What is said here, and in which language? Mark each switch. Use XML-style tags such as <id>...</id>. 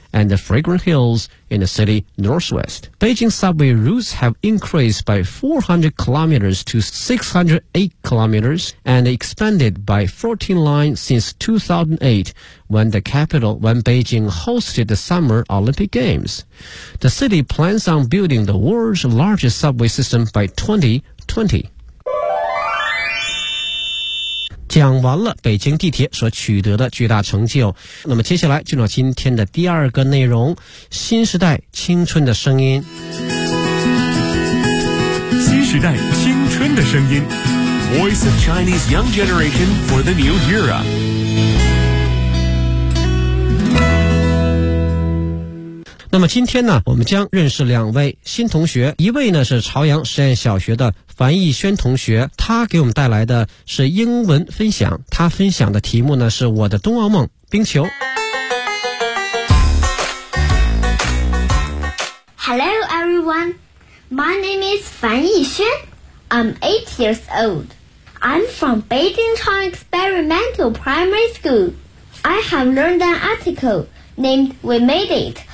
<en>and the Fragrant Hills in the city northwest. Beijing subway routes have increased by 400 kilometers to 608 kilometers and expanded by 14 lines since 2008 when Beijing hosted the Summer Olympic Games. The city plans on building the world's largest subway system by 2020.</en> <zh>讲完了北京地铁所取得的巨大成就，那么接下来进入今天的第二个内容，新时代青春的声音。新时代青春的声音</zh> <en>Voice of Chinese Young Generation for the New Era。</en> <zh>那么今天呢，我们将认识两位新同学，一位呢是朝阳实验小学的樊逸轩同学，他给我们带来的是英文分享，他分享的题目呢是我的冬奥梦冰球。</zh> <en>Hello everyone, my name is 樊逸轩, I'm 8 years old. I'm from Beijing Chong Experimental Primary School. I have learned an article named We Made It.</en>